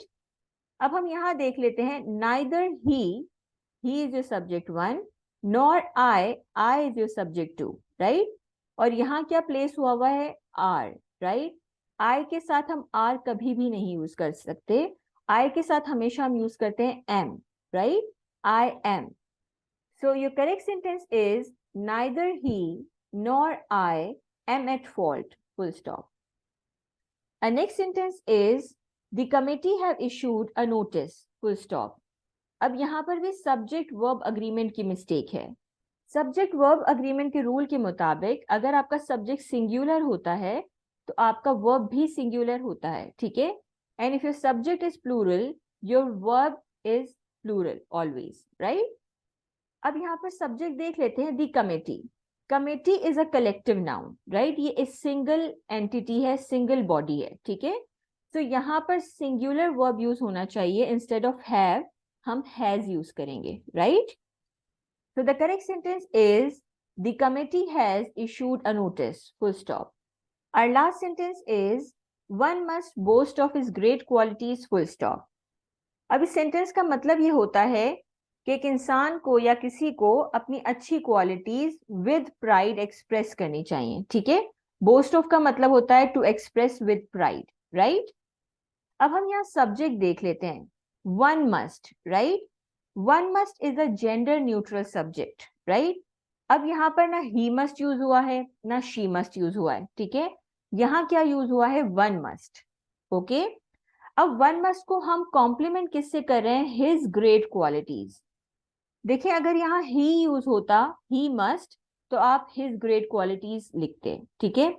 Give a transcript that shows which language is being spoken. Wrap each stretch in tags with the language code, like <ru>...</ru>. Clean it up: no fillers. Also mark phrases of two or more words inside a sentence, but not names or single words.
<hi>अब हम यहाँ देख लेते हैं</hi> <en>neither he is your subject one, nor I is your subject two, right?</en> <hi>और यहाँ क्या प्लेस हुआ है?</hi> <en>are, right?</en> <hi>आई के साथ हम आर कभी भी नहीं यूज कर सकते, आई के साथ हमेशा हम यूज करते हैं एम, राइट?</hi> <en>I am. So your correct sentence is neither he nor I am at fault, full stop. Our next sentence is the committee have issued a notice, full stop.</en> <hi>अब यहाँ पर भी</hi> <en>subject verb agreement</en> <hi>की mistake है.</hi> <en>Subject verb agreement</en> <hi>के rule के मुताबिक अगर आपका</hi> <en>subject singular</en> <hi>होता है तो आपका verb भी singular होता है, ठीक है?</hi> <en>And if your subject is plural, your verb is plural always, right?</en> <hi>अब यहाँ पर</hi> <en>सब्जेक्ट</en> <hi>देख लेते हैं,</hi> <en>the committee. committee is a collective noun, right?</en> <hi>ये एक</hi> <en>single entity</en> <hi>है,</hi> <en>single body</en> <hi>है, ठीक है? तो यहाँ पर</hi> <en>singular verb use</en> <hi>होना चाहिए,</hi> <en>instead of have</en> <hi>हम</hi> <en>has use</en> <hi>करेंगे, राइट?</hi> <en>So the correct sentence is the committee has issued a notice, full stop. Our last sentence is one must boast of his great qualities, full stop.</en> <hi>अब इस सेंटेंस का मतलब ये होता है कि एक इंसान को या किसी को अपनी अच्छी</hi> <en>qualities with pride express</en> <hi>करनी चाहिए, ठीक है?</hi> <en>boast of</en> <hi>का मतलब होता है</hi> <en>to express with pride, right?</en> <hi>अब हम यहाँ सब्जेक्ट देख लेते हैं,</hi> <en>one must, right? one must is a gender neutral subject, right?</en> <hi>अब यहाँ पर ना ही</hi> <en>must use</en> <hi>हुआ है ना</hi> <en>she must use</en> <hi>हुआ है, ठीक है? यहाँ क्या यूज हुआ है?</hi> <en>one must, okay?</en> <hi>अब</hi> <en>one must</en> <hi>को हम कॉम्प्लीमेंट किससे कर रहे हैं?</hi> <en>his great qualities.</en> <hi>देखिए अगर यहाँ ही यूज होता,</hi> <en>he must,</en> <hi>तो आप</hi> <en>his great qualities</en> <hi>लिखते, ठीक है?</hi>